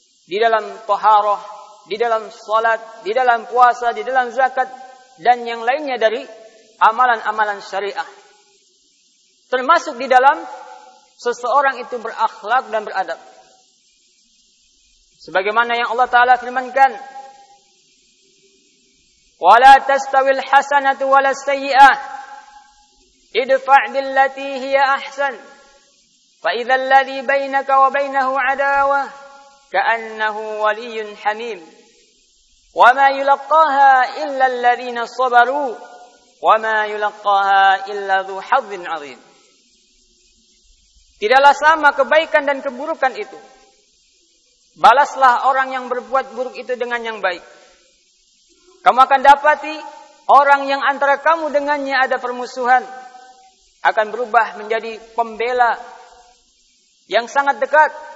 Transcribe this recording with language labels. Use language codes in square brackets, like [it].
[ms] di dalam taharah, di dalam salat, di dalam puasa, di dalam zakat, dan yang lainnya dari amalan-amalan syariah. Termasuk di dalam seseorang itu berakhlak dan beradab. Sebagaimana yang Allah Ta'ala firmankan, [ar] وَلَا تَسْتَوِي الْحَسَنَةُ وَلَا السَّيِّئَةُ اِدْفَعْ بِالَّتِي هِيَ أَحْسَنُ فَإِذَا الَّذِي بَيْنَكَ وَبَيْنَهُ عَدَاوَةٌ كَأَنَّهُ وَلِيٌّ حَمِيمٌ وَمَا يُلَقَّاهَا إِلَّا الَّذِينَ صَبَرُوا وَمَا يُلَقَّاهَا إِلَّا ذُو حَظٍّ عَظِيمٍ. [ms] Tidaklah sama kebaikan dan keburukan itu. Balaslah orang yang berbuat buruk itu dengan yang baik. Kamu akan dapati orang yang antara kamu dengannya ada permusuhan akan berubah menjadi pembela yang sangat dekat.